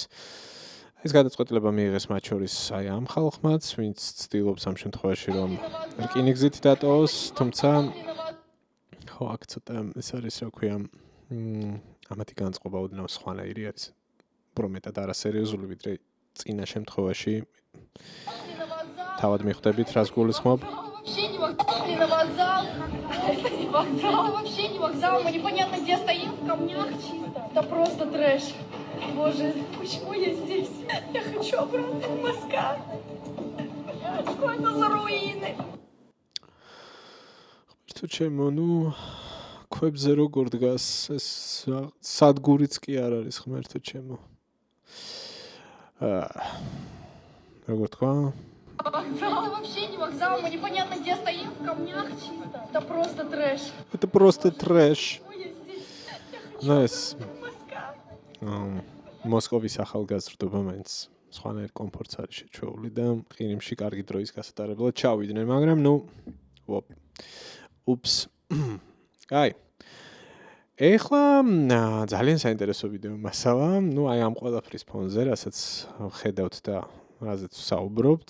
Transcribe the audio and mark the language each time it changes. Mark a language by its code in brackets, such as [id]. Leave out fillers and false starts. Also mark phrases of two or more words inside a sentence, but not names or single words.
[ka] ეს გადაწყვეტილება მიიღეს მათ შორის აი ამ ხალხმაც, ვინც ცდილობს ამ შემთხვევაში რომ რკინიგზით დატოვოს, თუმცა ხო, აქ ცოტა ეს არის, რა ქვია, ამათი განწყობა ოდნავ სხვანაირი არის. უფრო მეტად არასერიოზული, ვიდრე წინა შემთხვევაში თავად მიხვდებით, რას გულისხმობ. [ru] Вообще не вокзал. Это не вокзал, вообще не вокзал. Мы непонятно где стоим, в камнях чисто. Это просто трэш. Боже, почему я здесь? Я хочу обратно в Москву. Что это за руины? [ka] თუ ჩემო, ნუ ქვებზე როგორ დგას ეს სადგურიც კი არ არის, ღმერთო ჩემო. როგორ თქვა? [ru] Это вообще не вокзал. Мы непонятно где стоим, в камнях чисто. Это просто трэш. Это просто трэш. Почему я здесь? Я хочу [ka] Ну, ეს [ru] в Москву. [ka] მოსკოვის ახალგაზრდობა მაინც სხვანაირ კომფორტს არის შეჩვეული და ყირიმში კარგი დროის გასატარებლად ჩავიდნენ, მაგრამ ნუ უპს. აი. ეხლა ძალიან საინტერესო ვიდეო მასალა, ნუ აი ამ ყველაფრის ფონზე, რასაც ხედავთ და რაზეც საუბრობთ.